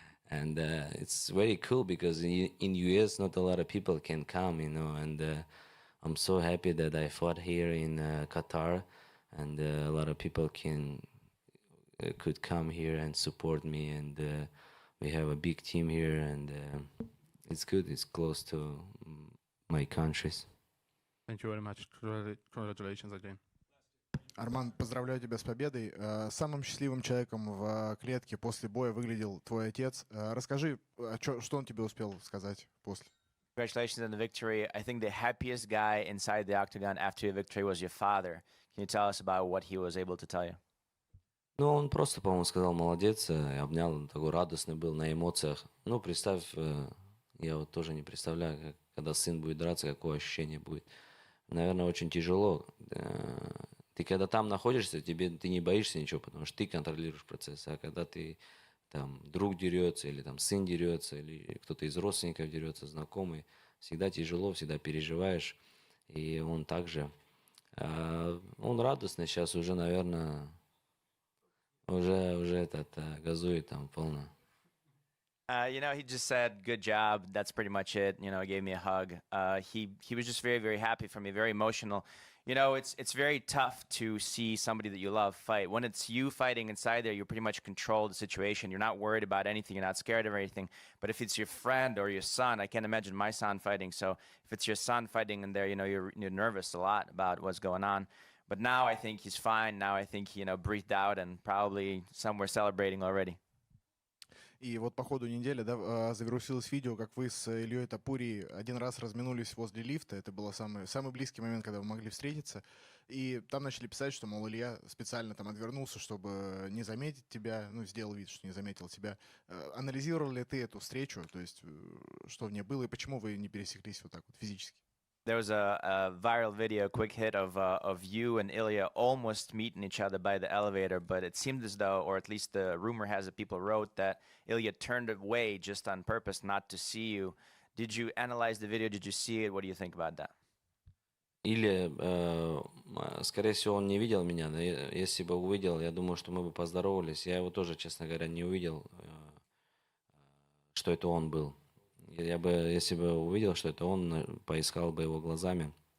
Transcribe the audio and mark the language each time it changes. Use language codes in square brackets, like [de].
[en] And it's very cool because in US not a lot of people can come, you know, and I'm so happy that I fought here in Qatar, and a lot of people could come here and support me, and we have a big team here, and it's good. It's close to my countries. Thank you very much. Congratulations again. [ru] Арман, поздравляю тебя с победой. Самым счастливым человеком в клетке после боя выглядел твой отец. Расскажи, что он тебе успел сказать после? Congratulations on the victory. I think the happiest guy inside the octagon after your victory was your father. Can you tell us about what he was able to tell you? Ну, он просто, по-моему, сказал молодец, и обнял, он такой радостный был, на эмоциях. Ну, представь, я вот тоже не представляю, когда сын будет драться, какое ощущение будет. Наверное, очень тяжело. Ты когда там находишься, ты не боишься ничего, потому что ты контролируешь процесс. А когда ты там друг дерется, или там сын дерется, или кто-то из родственников дерется, знакомый, всегда тяжело, всегда переживаешь. И он также, он радостный сейчас уже, наверное, уже газует там полно. [en] He just said, "Good job." That's pretty much it. Gave me a hug. He was just very, very happy for me, very emotional. It's very tough to see somebody that you love fight. When it's you fighting inside there, you pretty much control the situation. You're not worried about anything. You're not scared of anything. But if it's your friend or your son, I can't imagine my son fighting. So if it's your son fighting in there, you're nervous a lot about what's going on. But now I think he's fine. Now I think he, breathed out and probably somewhere celebrating already. [ru] И вот по ходу недели, да, загрузилось видео, как вы с Ильей Топурией один раз разминулись возле лифта. Это был самый близкий момент, когда вы могли встретиться. И там начали писать, что, мол, Илья специально там отвернулся, чтобы не заметить тебя, ну, сделал вид, что не заметил тебя. Анализировал ли ты эту встречу, то есть что в ней было, и почему вы не пересеклись вот так вот физически? [en] There was a viral video, a quick hit of you and Ilia almost meeting each other by the elevator, but it seemed as though, or at least the rumor has it, people wrote that Ilia turned away just on purpose not to see you. Did you analyze the video? Did you see it? What do you think about that? [ru] Или, скорее всего, он не видел меня, но если бы увидел, я думаю, что мы бы поздоровались. Я его тоже, честно говоря, не увидел, что это он был. Если бы увидел, что это он, поискал бы его глазами.